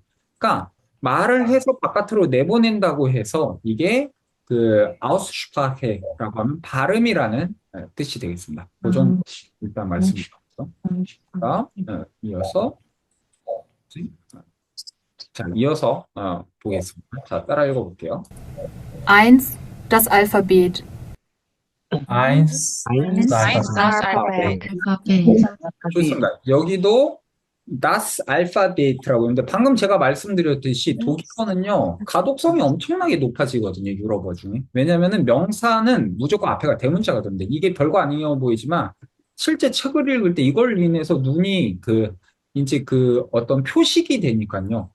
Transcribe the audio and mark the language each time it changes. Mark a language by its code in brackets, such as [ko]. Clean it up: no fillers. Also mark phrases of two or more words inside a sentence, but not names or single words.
[ko] 그러니까 말을 해서 바깥으로 내보낸다고 해서 이게 그 아우스슈파헤라고 하면 발음이라는 뜻이 되겠습니다. 그 정도 일단 말씀드렸어. 자, 이어서 보겠습니다. 자, 따라 읽어볼게요. [de] 1. Das Alphabet. Eins. Das Alphabet. [ko] 좋습니다. 여기도 [de] das Alphabet [ko] 라고 했는데 방금 제가 말씀드렸듯이 독일어는요 가독성이 엄청나게 높아지거든요. 유럽어 중에. 왜냐면은 명사는 무조건 앞에가 대문자가 되는데 이게 별거 아니어 보이지만 실제 책을 읽을 때 이걸 인해서 눈이 이제 어떤 표식이 되니까요.